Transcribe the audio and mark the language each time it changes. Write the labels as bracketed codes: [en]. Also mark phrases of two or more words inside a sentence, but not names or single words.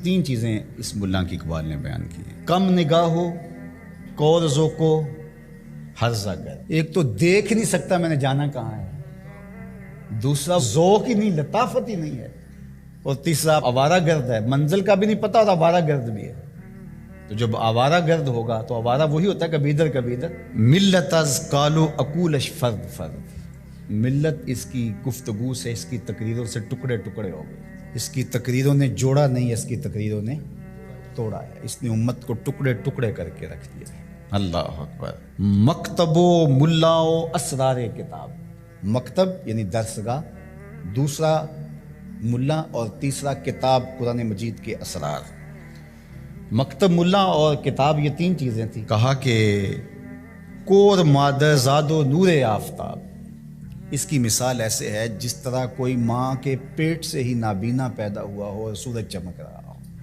[ur] تین چیزیں اس ملا کی اقبال نے بیان کی ہیں، کم نگاہ ہو، کور ذوق ہو، ہرزہ گرد۔ ایک تو دیکھ نہیں سکتا میں نے جانا کہاں ہے، دوسرا ذوق ہی نہیں، لطافت ہی نہیں ہے، اور تیسرا آوارہ گرد ہے، منزل کا بھی نہیں پتا اور آوارہ گرد بھی ہے۔ تو جب آوارہ گرد ہوگا تو آوارہ وہی ہوتا ہے کبھی ادھر کبھی ادھر۔ [fa] ملت از کالو اکولش فرد فرد، [ur] ملت اس کی گفتگو سے، اس کی تقریروں سے ٹکڑے ٹکڑے ہو گئے۔ اس کی تقریروں نے جوڑا نہیں، اس کی تقریروں نے توڑا ہے، اس نے امت کو ٹکڑے ٹکڑے کر کے رکھ دیا ہے۔ [ar] اللہ اکبر. [fa] مکتب و ملا و اسرار کتاب. [ur] مکتب یعنی درسگاہ، دوسرا ملا اور تیسرا کتاب قرآن مجید کے اسرار. مکتب، ملا اور کتاب یہ تین چیزیں تھیں. کہا کہ [fa] کور مادر زاد و نور آفتاب. [ur] اس کی مثال ایسے ہے جس طرح کوئی ماں کے پیٹ سے ہی نابینا پیدا ہوا ہو اور سورج چمک رہا ہو.